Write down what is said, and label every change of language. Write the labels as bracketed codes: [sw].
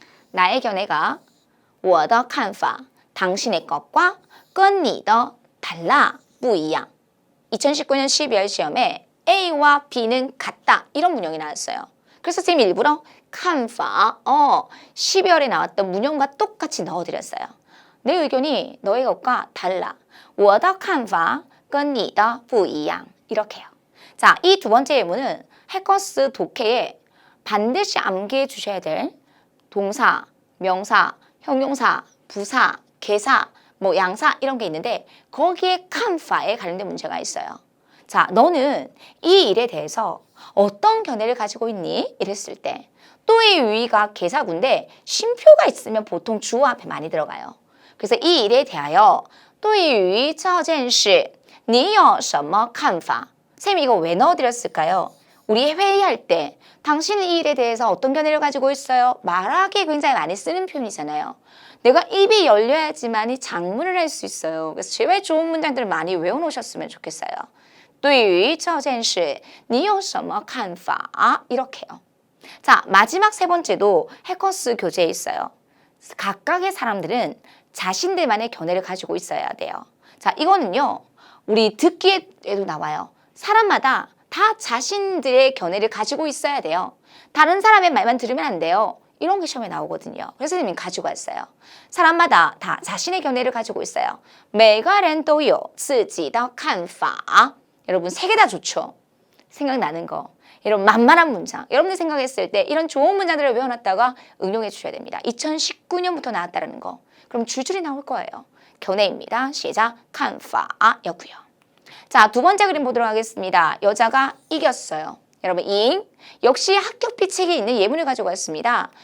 [ko] 나의 견해가 我的看法 당신의 것과 跟你的 달라 不一样 2019년 12월 시험에 A와 B는 같다. 이런 문형이 나왔어요. 그래서 선생님이 일부러 칸파 12월에 나왔던 문형과 똑같이 넣어드렸어요. 내 의견이 너의 것과 달라. [zh] 我的看法跟你的不一样 이렇게요. [ko] 자, 이 두 번째 예문은 해커스 독해에 반드시 암기해 주셔야 될 동사, 명사, 형용사, 부사, 개사, 뭐 양사 이런 게 있는데 거기에 칸파에 관련된 문제가 있어요. 자, 너는 이 일에 대해서 어떤 견해를 가지고 있니? 이랬을 때 또의 유의가 개사구인데 쉼표가 있으면 보통 주어 앞에 많이 들어가요. 그래서 이 일에 대하여 또의 유의 这件事你有什么看法? 쌤이 이거 왜 넣어드렸을까요? 우리 회의할 때 당신은 이 일에 대해서 어떤 견해를 가지고 있어요? 말하기에 굉장히 많이 쓰는 표현이잖아요. 내가 입이 열려야지만이 장문을 할 수 있어요. 그래서 제발 좋은 문장들을 많이 외워놓으셨으면 좋겠어요. [zh] 对于这件事你有什么看法? [ko] 이렇게요. 자, 마지막 세 번째도 해커스 교재에 있어요. 각각의 사람들은 자신들만의 견해를 가지고 있어야 돼요. 자, 이거는요. 우리 듣기에도 나와요. 사람마다 다 자신들의 견해를 가지고 있어야 돼요. 다른 사람의 말만 들으면 안 돼요. 이런 게 시험에 나오거든요. 그래서 선생님이 가지고 왔어요. 사람마다 다 자신의 견해를 가지고 있어요. [zh] 每个人都有自己的看法. [ko] 여러분 3개 다 좋죠. 생각나는 거. 이런 만만한 문장. 여러분들 생각했을 때 이런 좋은 문장들을 외워놨다가 응용해 주셔야 됩니다. 2019년부터 나왔다는 거. 그럼 줄줄이 나올 거예요. 견해입니다. 시작. 看法 였고요. 자, 두 번째 그림 보도록 하겠습니다. 여자가 이겼어요. 여러분 잉 역시 합격비 책에 있는 예문을 가지고 왔습니다.